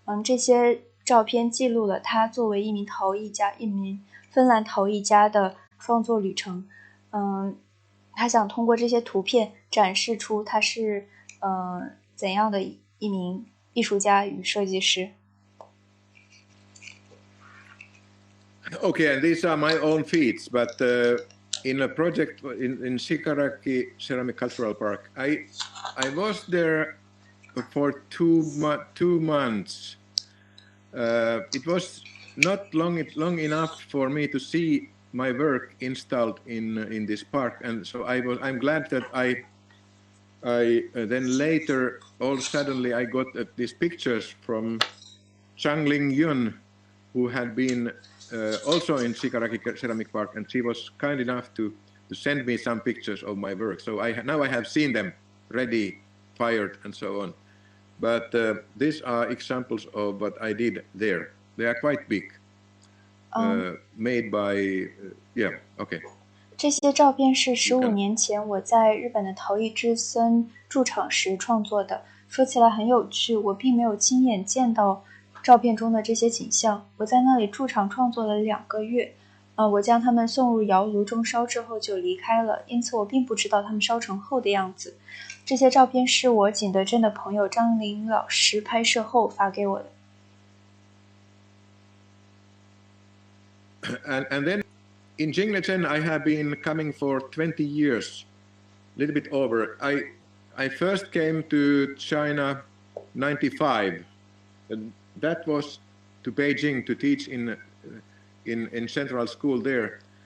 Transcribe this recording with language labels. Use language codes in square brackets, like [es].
[zh] 这些照片记录了他作为一名陶艺家，一名芬兰陶艺家的创作旅程。他想通过这些图片展示出他是怎样的一名艺术家与设计师。 [en] Okay, and these are my own feats, but in a project in Shigaraki Ceramic Cultural Park, I was there for 2 months. It was not long enough for me to see my work installed in this park, and so I'm glad that I then later all suddenly I got these pictures from Zhang Lingyun, who had been also in Shigaraki Ceramic Park, and she was kind enough to send me some pictures of my work. So now I have seen them ready, fired, and so on. But these are examples of what I did there. They are quite big, made by, yeah, okay. [zh] 这些照片是15年前我在日本的陶艺之森驻场时创作的。说起来很有趣，我并没有亲眼见到照片中的这些景象。我在那里驻场创作了2个月，我将它们送入窑炉中烧制后就离开了，因此我并不知道它们烧成后的样子。这些照片是我景德镇的朋友张林老师拍摄后发给我的。 [en] And then in Jingdezhen, I have been coming for 20 years, a little bit over. I first came to China 95. And that was to Beijing to teach in central school there.